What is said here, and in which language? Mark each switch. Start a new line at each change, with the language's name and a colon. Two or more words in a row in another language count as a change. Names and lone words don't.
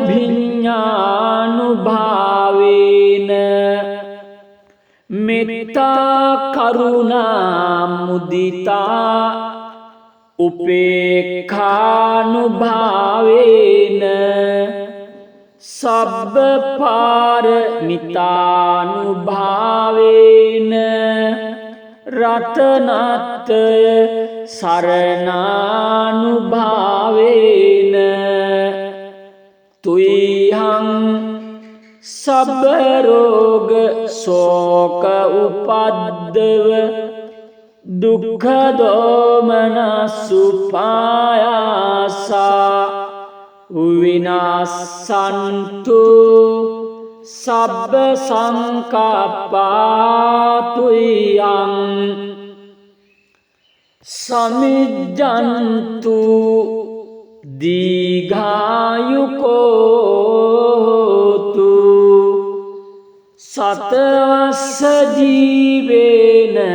Pali: භිඤ්ඤානුභාවේන මෙත්තා කරුණා මුදිතා උපේක්ඛානුභාවේන සබ්බ පාරමිතානුභාවේන රතනත්‍රය සරණානුභාවේන තුයිහං සබ්බ රෝග ශෝක උපද්දව දුක්ඛ දෝමනසුපායාසා විනාසන්තු සබ්බ සංකප්පාතුයං සමිජ්ජන්තු දීඝායුකෝතු සතවස්ස ජීවේන